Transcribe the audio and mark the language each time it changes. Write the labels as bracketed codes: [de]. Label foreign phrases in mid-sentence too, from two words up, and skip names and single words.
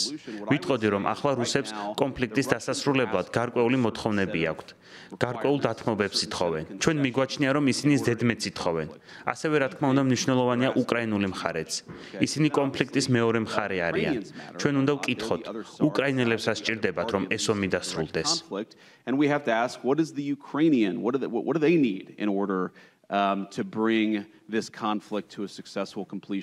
[ka] ვიტყოდი, რომ ახლა რუსებს კონფლიქტის დასასრულებლად გარკვეული მოთხოვნები აქვთ. გარკვეულ დათმობებს ითხოვენ. ჩვენ მიგვაჩნია, რომ ისინი ზედმეტს ითხოვენ. ასევე რა თქმა უნდა მნიშვნელოვანია უკრაინული მხარეც. ისინი კონფლიქტის მეორე მხარე არიან. ჩვენ უნდა ვკითხოთ, უკრაინელებს რა სჭირდებათ, რომ ეს ომი დასრულდეს. [en] And we have to ask, what is the Ukrainian, what do they need in order to bring this conflict to a successful completion?